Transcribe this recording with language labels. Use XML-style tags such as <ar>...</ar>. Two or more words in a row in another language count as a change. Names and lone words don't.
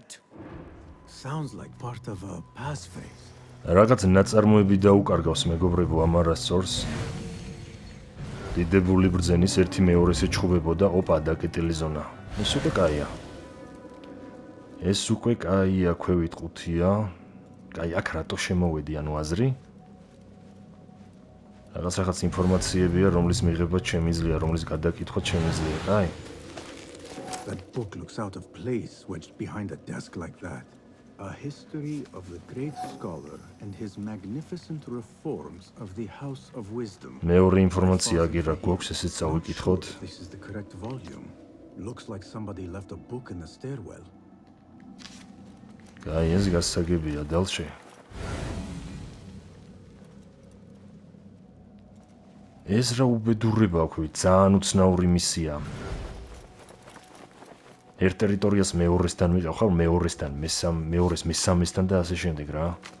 <en>Sounds like part of a passphrase.</en> <ka>რაღაც ნაწარმოები დაუკარგავს მეგობრებო ამ არასწორს. დიდებული ბრძენის ერთი მეორეს ეჩხუბებოდა, ოპა, დაკეტილი ზონა. ეს უკვე კაია. ეს უკვე კაია, ქვევით ყუთია. კაი, აქ რატო შემოვედი, ანუ აზრი? რაღაც ინფორმაციებია, რომლის მიღება შემიძლია, რომლის გადაკითხვა შემიძლია, კაი?</ka> <en>That book looks out of place wedged behind a desk like that. A history of the great scholar and his magnificent reforms of the House of Wisdom.</en> <ka>მეორე ინფორმაცია აგერა გვაქვს, ესეც წავიკითხოთ.</ka> <en>This is the correct volume. Looks like somebody left a book in the stairwell.</en> <ka>კაი, ეს გასაგებია, დალში. ეს რა უბედურება აქვე, ძალიან უცნაური მისია. ერთ ტერიტორიას მეორესთან ვიყავ, ხარ მეორესთან, მეორეს მესამესთან და ასე შემდეგ რა.</ka>